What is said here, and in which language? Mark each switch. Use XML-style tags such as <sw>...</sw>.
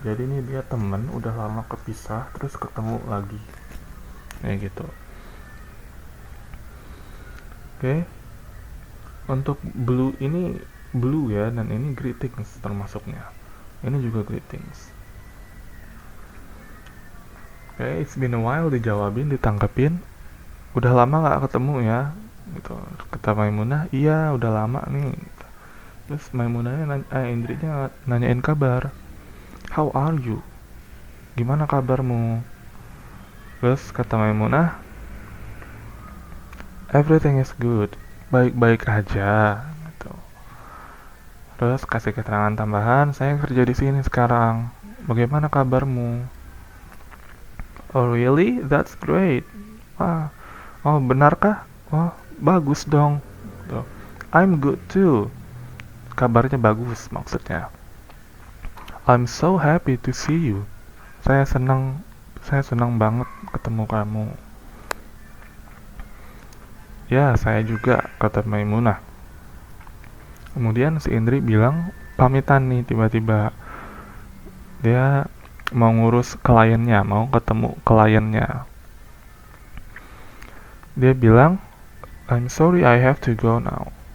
<id>Jadi ini dia temen udah lama kepisah terus ketemu lagi. Kayak gitu. Oke. Untuk blue ini blue ya, dan ini greetings termasuknya. Ini juga greetings.</id> <en>Oke, it's been a while</en> <id>dijawabin, ditangkepin. Udah lama nggak ketemu ya, gitu. Kata Maimunah, iya udah lama nih. Terus Maimunahnya Indrinya nanyain kabar.</id> <en>How are you?</en> <id>Gimana kabarmu? Terus kata</id> <en>Maimunah, everything is good.</en> <id>Baik-baik aja. Gitu. Terus kasih keterangan tambahan, saya kerja di sini sekarang. Bagaimana kabarmu?</id> <en>Oh really? That's great.</en> <id>Wah, oh benarkah? Oh bagus dong. Tuh.</id> <en>I'm good too.</en> <id>Kabarnya bagus maksudnya.</id> <en>I'm so happy to see you.</en> <id>Saya senang banget ketemu kamu. Ya, saya juga, kata Maimunah. Kemudian si Indri bilang pamitan nih tiba-tiba. Dia mau ngurus kliennya, mau ketemu kliennya. Dia bilang,</id> <en>I'm sorry I have to go now.</en>